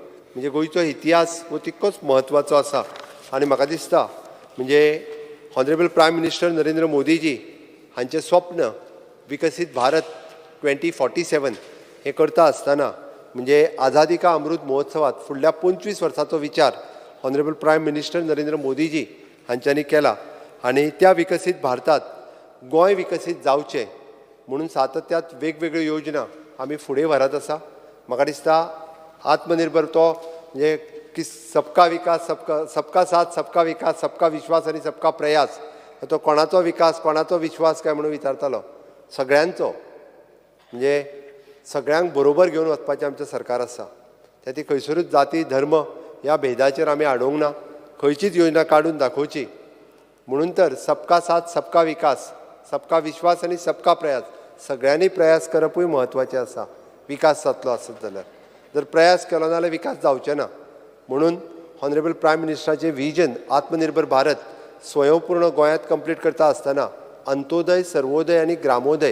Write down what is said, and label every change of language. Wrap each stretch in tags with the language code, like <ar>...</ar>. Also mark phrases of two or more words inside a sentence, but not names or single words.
<kok>म्हणजे गोंयचो इतिहास हो तितकोच म्हत्वाचो आसा आनी म्हाका दिसता म्हणजे</kok> <en>honourable prime minister</en> <kok>नरेंद्र मोदीजी हांचें स्वप्न विकसीत भारत 2047 हे करता आसतना म्हणजे आझादी का अमृत महोत्सवात फुडल्या 25 वर्सांचो विचार</kok> <en>honourable prime minister</en> <kok>नरेंद्र मोदीजी हांच्यांनी केला आनी त्या विकसीत भारतात गोंय विकसीत जावचें म्हणून सातत्यात वेगवेगळ्यो योजना आमी फुडें व्हरत आसा. म्हाका दिसता आत्मनिर्भर तो म्हणजे की</kok> <hi>सबका विकास सबका साथ सबका विकास सबका विश्वास</hi> <kok>आनी</kok> <hi>सबका प्रयास</hi> <kok>तो कोणाचो विकास कोणाचो विश्वास काय म्हणून विचारतालो सगळ्यांचो म्हणजे सगळ्यांक बरोबर घेवन वचपाचें आमचें सरकार आसा. त्या खंयसरूच जाती धर्म ह्या भेदाचेर आमी आडोवंक ना. खंयचीच योजना काडून दाखोवची म्हणून तर</kok> <hi>सबका साथ सबका विकास सबका विश्वास</hi> <kok>आनी</kok> <hi>सबका प्रयास</hi> <kok>सगळ्यांनी प्रयास करपूय म्हत्वाचें आसा. विकास जातलो आसत जाल्यार जर प्रयास केलो जाल्यार विकास जावचें ना. म्हणून</kok> <en>honourable prime</en> <kok>मिनिस्टराचें विजन आत्मनिर्भर भारत स्वयंपूर्ण गोंयांत कंप्लीट करता आसतना अंत्योदय सर्वोदय आनी ग्रामोदय.</kok>